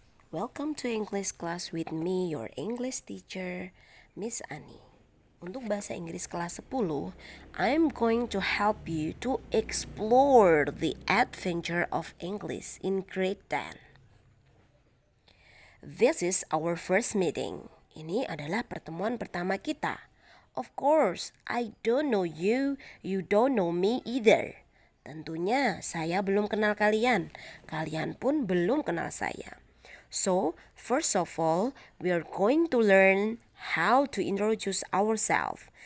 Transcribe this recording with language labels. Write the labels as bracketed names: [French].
[English] Welcome to English class with me, your English teacher, Miss Annie. [Indonesian] Untuk bahasa Inggris kelas 10, [English] I'm going to help you to explore the adventure of English in grade 10. This is our first meeting. [Indonesian] Ini adalah pertemuan pertama kita. [English] Of course, I don't know you, you don't know me either. [Indonesian] Tentunya saya belum kenal kalian, kalian pun belum kenal saya. [English] So, first of all, we are going to learn how to introduce ourselves.